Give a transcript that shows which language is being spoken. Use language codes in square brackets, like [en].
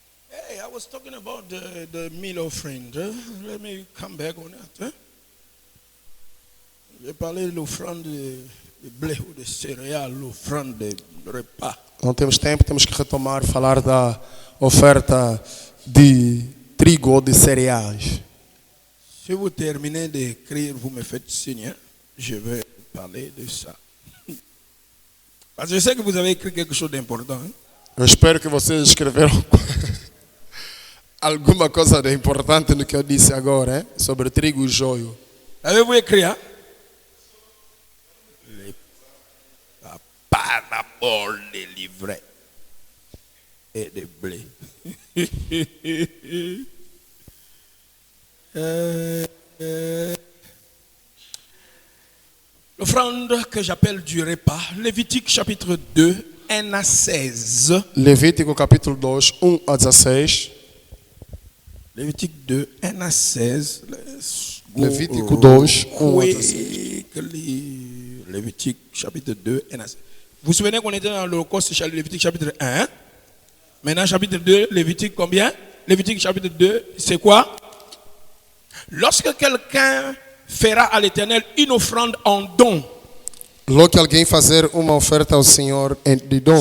[en] Hey, I was talking about the meal offering. Let me come back on that. [fr] J'ai parlé de l'offrande de blé ou de céréales, l'offrande de repas. [pt] Não temos tempo, temos que retomar, falar da oferta de trigo ou de cereais. [fr] Si vous terminez d'écrire, vous me faites signe. Je vais parler de ça. Parce que je sais que vous avez écrit quelque chose d'important. [pt] Eu espero que vocês escreveram alguma coisa de importante no que eu disse agora, hein? Sobre trigo e joio. [fr] Avez-vous écrit, hein? La parabole des livrets et des blés. L'offrande que j'appelle du repas, Lévitique chapitre 2, 1 à 16. [pt] Levítico capítulo 2, 1 a 16. [fr] Lévitique 2, 1 à 16. [en] Let's go [fr] Lévitique 2, 1 à 16. [en] quickly. [fr] Lévitique chapitre 2, 1 à 16. Vous vous souvenez qu'on était dans l'Holocauste, Lévitique chapitre 1. Maintenant, chapitre 2, Lévitique combien? Lévitique chapitre 2, c'est quoi? Lorsque quelqu'un fera à l'Éternel une offrande en don, [pt] Logo que alguém fazer uma oferta ao Senhor de dom,